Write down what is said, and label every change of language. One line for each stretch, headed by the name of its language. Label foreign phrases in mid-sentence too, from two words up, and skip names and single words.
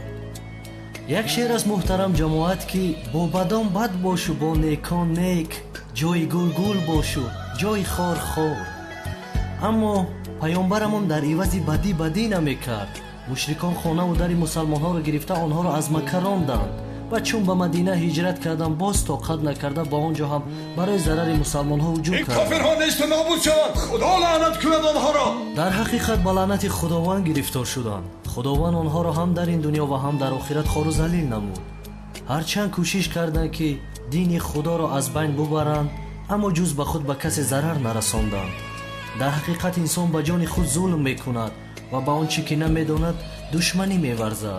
Tajik: як шеър аст муҳтарам ҷамоат ки бо бадон бад бошу бо некон нек, ҷои гул гул бошу ҷои хор хор. аммо паёмбарамон дар ивази бадӣ намекард. мушрикон хонаву дари мусалмонҳоро гирифта онҳоро аз Макка ронданд ва чун ба Мадина ҳиҷрат карданд боз тоқат накарда ба он ҷо ҳам барои зарари мусалмонҳо ҳуҷум
Persian: این کافرها نیست و نابود شوند. خدا لعنت کند آنها را.
Tajik: дар ҳақиқат ба лаънати худованд гирифтор шуданд. худованд онҳоро ҳам дар ин дунё ва ҳам дар охират хору залил намуд. ҳарчанд кӯшиш карданд ки дини худоро аз байн бубаранд, аммо ҷуз ба худ ба касе зарар нарасонданд. дар ҳақиқат инсон ба ҷони худ зулм мекунад ва ба он чӣ ки намедонад душманӣ меварзад.